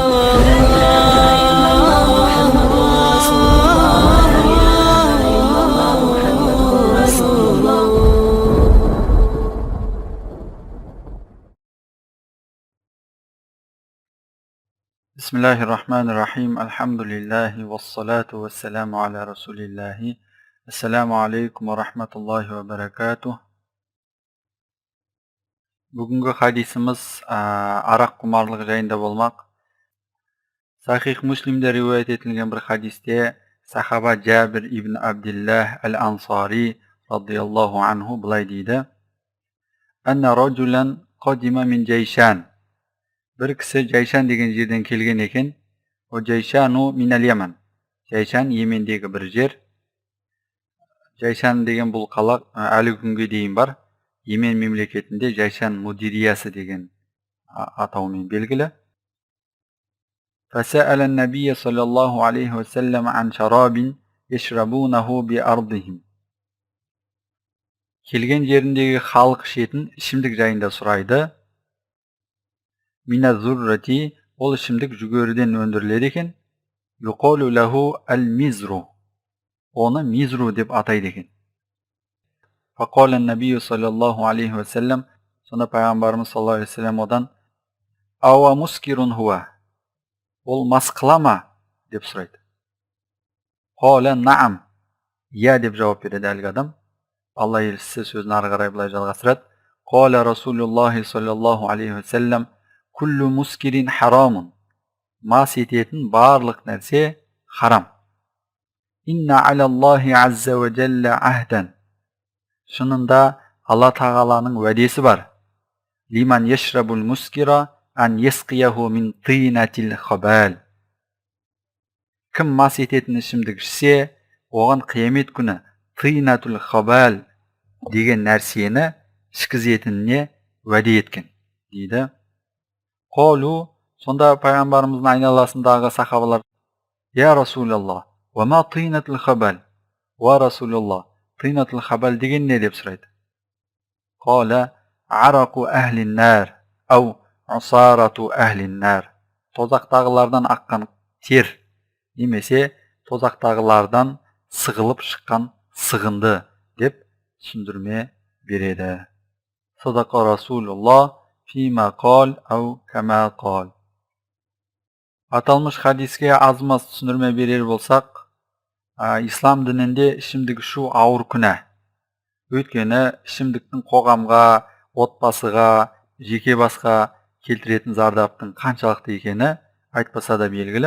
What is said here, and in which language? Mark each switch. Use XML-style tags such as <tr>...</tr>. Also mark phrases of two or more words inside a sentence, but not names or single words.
<ar>لا إله إلا الله محمد رسول الله. لا إله إلا الله محمد رسول الله. Bismillahirrahmanirrahim. الحمد لله والصلاة والسلام على رسول الله. السلام عليكم ورحمة الله وبركاته.</ar> <kk>Бүгінгі хадисimiz aрақ құмарлығы жайында болмақ. Сахих Муслимде риуаят етілген бір хадисте сахаба Джабир ибн Абдиллах ал-Ансари</kk> <ar>رضي الله عنه</ar> <kk>былай дейді:</kk> <ar>أن رجلا قدم من جيشان.</ar> <kk>Bir kişi Ceyşan деген жерден келген екен.</kk> <ar>وجيشان من اليمن.</ar> <kk>Ceyşan Yemendегі бір жер. Ceyşan деген бұл қала әлі күнге дейін бар. Yemen мемлекетінде Ceyşan Mudiriyası деген атаумен белгілі.</kk> <ar>فسأل النبي صلى الله عليه وسلم عن شراب يشربونه بأرضهم.</ar> <kk>Келген жеріндегі халық ішетін ішімдік жайында сұрайды.</kk> <ar>من الذرة,</ar> <kk>ол ішімдік жүгеріден өндіріледі екен.</kk> <ar>يقال له المزر.</ar> <kk>Оны мизру деп атайды екен.</kk> <ar>فقال النبي صلى الله عليه وسلم,</ar> <kk>сонда пайғамбарымыз</kk> <ar>صلى الله عليه وسلم</ar> <kk>одан:</kk> <ar>أو مسكر هو.</ar> <kk>Ол мас қыла ма деп сұрайды.</kk> <ar>قال نعم.</ar> <kk>Я деп жауап береді әлгі адам. Алла елшісі сөзін ары қарай былай жалғастырады.</kk> <ar>قال رسول الله صلى الله عليه وسلم: كل مسكر حرام.</ar> <kk>Mас ететін барлық нәрсе харам.</kk> <ar>إن على الله عز وجل عهدا.</ar> <kk>Шынында Алла тағаланың уәдесі бар.</kk> <ar>لمن يشرب المسكر أن يسقيه من طينة الخبال.</ar> <kk>Кім мас ететін ішімдік ішсе, оған қиямет күні</kk> <ar>طينة الخبال</ar> <kk>деген нәрсені ішкізетініне уәде еткен дейді.</kk> <ar>Қолу,</ar> <kk>сонда пайғамбарымыздың айналасындағы сахабалар:</kk> <ar>يا رسول الله وما طينة الخبال? و رسول الله, طينة الخبال</ar> <kk>деген не деп сұрайды.</kk> <ar>قال عرق أهل النار أو عصارة أهل النار.</ar> <kk>Тозақтағылардан аққан тер, немесе тозақтағылардан сығылып шыққан сығынды деп түсіндірме береді.</kk> <ar>صدق رسول الله فيما قال أو كما قال.</ar> <kk>Аталмыш хадиске аз-маз түсіндірме берер болсақ, ислам дінінде ішімдік ішу ауыр күнә. Өйткені ішімдіктің қоғамға, отбасыға, жеке басқа келтіретін зардаптың қаншалықты екені айтпаса да белгілі.</kk>